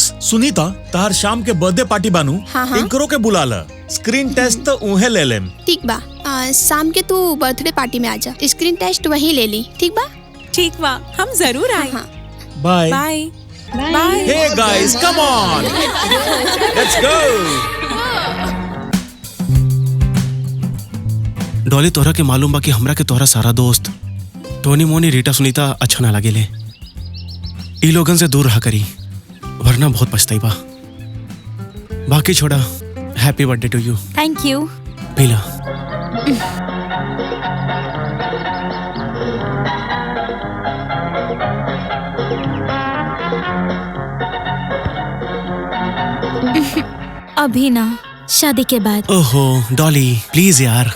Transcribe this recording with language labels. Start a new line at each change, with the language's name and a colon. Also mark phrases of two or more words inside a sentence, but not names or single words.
Bhojpuri: सुनीता, तार शाम के
English: birthday party
Bhojpuri: बानू, हाँ। इनकरो के बुला ला।
English: screen test
Bhojpuri: तो उन्हें ले लेम। ठीक बा, शाम के तू
English: birthday party
Bhojpuri: में आजा।
English: screen test
Bhojpuri: वहीं ले ली, ठीक बा? ठीक बा, हम जरूर आए। हाँ। बाय
English: bye bye. hey guys, come on, let's go.
Bhojpuri: डॉली, तोहरा के मालूम बा कि हमरा के तोहरा सारा दोस्त टोनी मोनी रीटा सुनीता अच्छा ना लगेले। ई लोगन से दूर रहा करी, वरना बहुत पछताई बा। बाकी छोड़ा,
English: happy birthday to you. thank you.
Bhojpuri: पीला। अभी ना, शादी के बाद। ओहो डॉली, प्लीज यार।